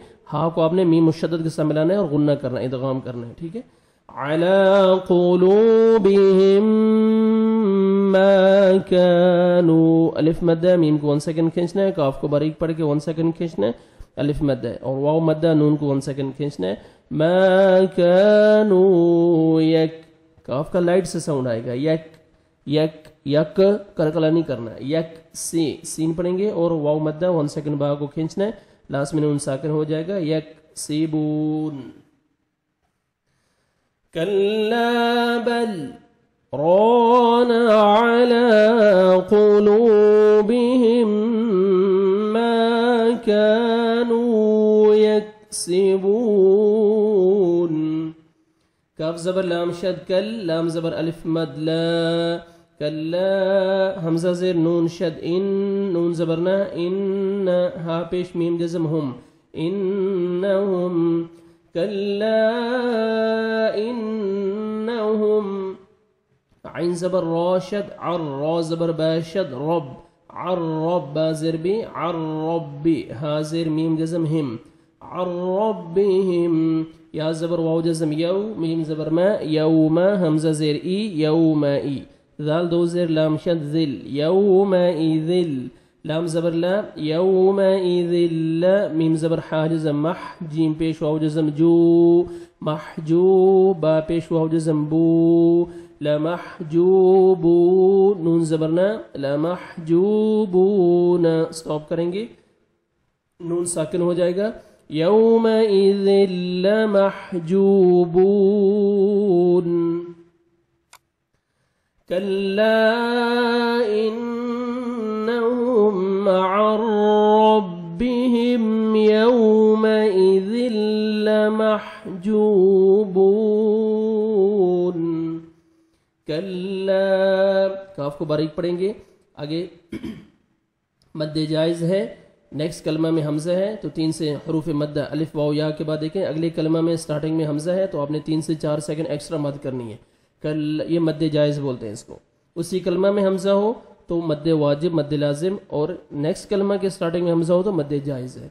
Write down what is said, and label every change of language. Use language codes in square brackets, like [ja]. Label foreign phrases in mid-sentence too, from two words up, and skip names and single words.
[ur] ہا کو آپ نے میم مشدد کے ساتھ ملانا ہے اور غنہ کرنا ہے, ادغام کرنا ہے. ٹھیک ہے, [ar] علی قلوبہم ما کانوا, [ur] الف مد ہے, میم کو 1 سیکنڈ کھینچنا ہے, کاف کو باریک پڑھ کے 1 سیکنڈ کھینچنا ہے, الف مد ہے, اور واو مد ہے, نون کو 1 سیکنڈ کھینچنا ہے. [ar] ما کانوا یک, [ur] کاف کا لائٹ سے ساؤنڈ آئے گا, [ar] یک یک یک, [ur] کلکلا نہیں کرنا ہے. یک سی, سین پڑھیں گے, اور واو مد ہے, 1 سیکنڈ با کو کھینچنا ہے, لاسٹ میں نون ساکن ہو جائے گا. [ar] یک سیبون. کلا بل ران علی قلوبہم ما کانوا یکسبون. [ur] کاف زبر لام شد کل, لام زبر الف مد لا, کلا حمزہ زیر نون شد ان, نون زبرنا ان, ہا پیش میم جزم ہم, انہم. کلا انہم, عین زبر را شد عر, را زبر با شد رب, عرب با زیر بی عرب, ہا زیر میم جزم ہم, عربہم. یا زبر واو جزم یو, میم زبر ما یوم, حمزہ زیر ای یومئی, ذال 2 زیر لام شد ذل یومئذل, لام زبر لا یومئذل لا, میم زبر حا جزم مح, جیم پیش واو جزم جو, محجوب, با پیش واو جزم بو, لمحجوبو, نون زبرنا لمحجوبون, سٹاپ کریں گے, نون ساکن ہو جائے گا. [ar] یومئذ لمحجوبون. کلا انہم عن ربہم یومئذ لمحجوبون. [ur] کلا, کاف کو باریک پڑھیں گے. آگے مد جائز ہے, نیکسٹ کلمہ میں حمزہ ہے, تو 3 سے حروف مد الف واو یا کے بعد دیکھیں, اگلے کلمہ میں سٹارٹنگ میں حمزہ ہے, تو آپ نے 3 سے 4 سیکنڈ ایکسٹرا مد کرنی ہے. یہ مد جائز بولتے ہیں اس کو. اسی کلمہ میں حمزہ ہو تو مد واجب, مد لازم, اور نیکسٹ کلمہ کے سٹارٹنگ میں حمزہ ہو تو مد جائز ہے.